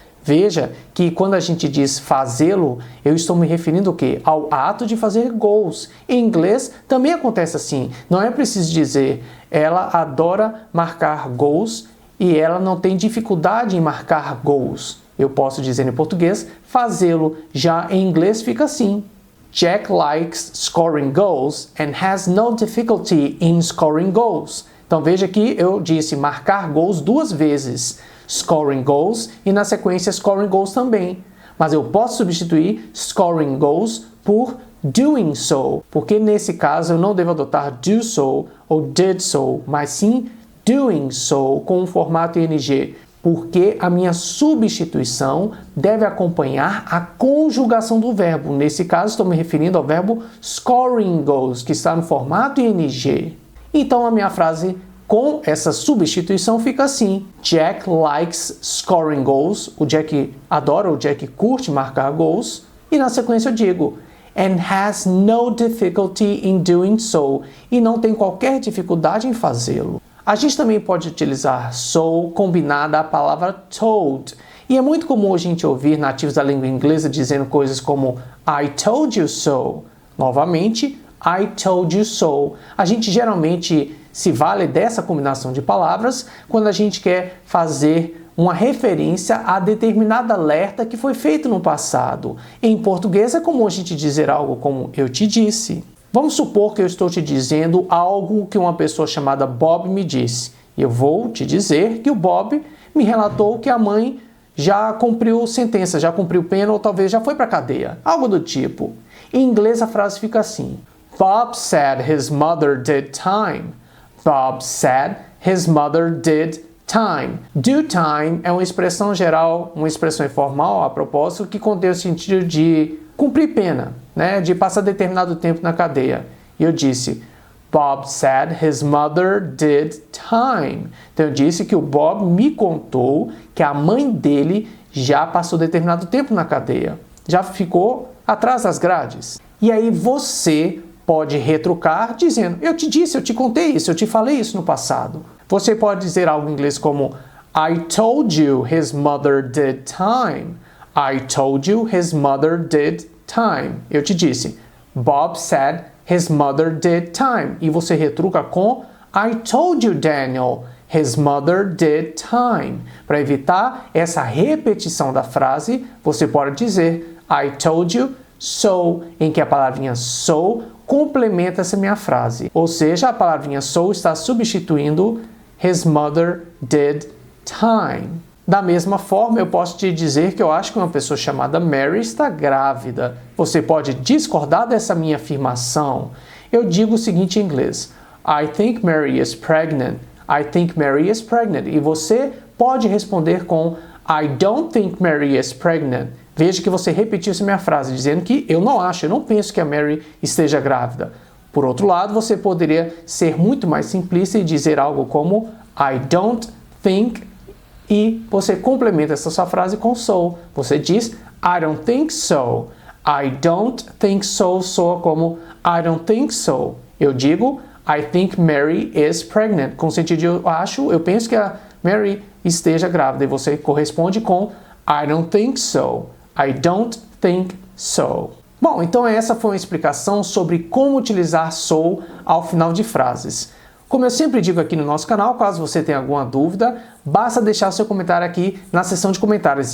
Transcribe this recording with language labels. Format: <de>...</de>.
<pt>Veja que quando a gente diz fazê-lo, eu estou me referindo ao quê? Ao ato de fazer gols. Em inglês também acontece assim. Não é preciso dizer ela adora marcar gols e ela não tem dificuldade em marcar gols. Eu posso dizer em português fazê-lo. Já em inglês fica assim.</pt> <en>Jack likes scoring goals and has no difficulty in scoring goals.</en> <pt>Então veja que eu disse marcar gols duas vezes, scoring goals, e na sequência scoring goals também. Mas eu posso substituir scoring goals por doing so, porque nesse caso eu não devo adotar do so ou did so, mas sim doing so com o formato ing, porque a minha substituição deve acompanhar a conjugação do verbo. Nesse caso, estou me referindo ao verbo scoring goals, que está no formato ing. Então, a minha frase com essa substituição fica assim:</pt> <en>Jack likes scoring goals.</en> <pt>O Jack adora, o Jack curte marcar gols. E na sequência eu digo</pt> <en>and has no difficulty in doing so.</en> <pt>E não tem qualquer dificuldade em fazê-lo. A gente também pode utilizar so combinada à palavra told. E é muito comum a gente ouvir nativos da língua inglesa dizendo coisas como</pt> <en>I told you so.</en> <pt>Novamente,</pt> <en>I told you so.</en> <pt>A gente geralmente se vale dessa combinação de palavras quando a gente quer fazer uma referência a determinada alerta que foi feito no passado. Em português é comum a gente dizer algo como eu te disse. Vamos supor que eu estou te dizendo algo que uma pessoa chamada Bob me disse. E eu vou te dizer que o Bob me relatou que a mãe já cumpriu sentença, já cumpriu pena ou talvez já foi para a cadeia. Algo do tipo. Em inglês a frase fica assim.</pt> <en>Bob said his mother did time. Bob said his mother did time.</en> <pt>Do time é uma expressão geral, uma expressão informal, a propósito, que contém o sentido de cumprir pena, né? De passar determinado tempo na cadeia. E eu disse,</pt> <en>Bob said his mother did time.</en> <pt>Então eu disse que o Bob me contou que a mãe dele já passou determinado tempo na cadeia. Já ficou atrás das grades. E aí você pode retrucar dizendo, eu te disse, eu te contei isso, eu te falei isso no passado. Você pode dizer algo em inglês como</pt> <en>I told you his mother did time. I told you his mother did time.</en> <pt>Eu te disse.</pt> <en>Bob said his mother did time.</en> <pt>E você retruca com</pt> <en>I told you, Daniel, his mother did time.</en> <pt>Para evitar essa repetição da frase, você pode dizer</pt> <en>I told you so,</en> <pt>em que a palavrinha so complementa essa minha frase. Ou seja, a palavrinha so está substituindo his mother did time. Da mesma forma, eu posso te dizer que eu acho que uma pessoa chamada Mary está grávida. Você pode discordar dessa minha afirmação. Eu digo o seguinte em inglês.</pt> <en>I think Mary is pregnant. I think Mary is pregnant.</en> <pt>E você pode responder com</pt> <en>I don't think Mary is pregnant.</en> <pt>Veja que você repetiu essa minha frase, dizendo que eu não penso que a Mary esteja grávida. Por outro lado, você poderia ser muito mais simplista e dizer algo como I don't think, e você complementa essa sua frase com so. Você diz</pt> <en>I don't think so. I don't think so soa como I don't think so.</en> <pt>Eu digo</pt> <en>I think Mary is pregnant.</en> <pt>Com o sentido de eu penso que a Mary esteja grávida. E você corresponde com</pt> <en>I don't think so. I don't think so.</en> <pt>Bom, então essa foi uma explicação sobre como utilizar so ao final de frases. Como eu sempre digo aqui no nosso canal, caso você tenha alguma dúvida, basta deixar seu comentário aqui na seção de comentários.</pt>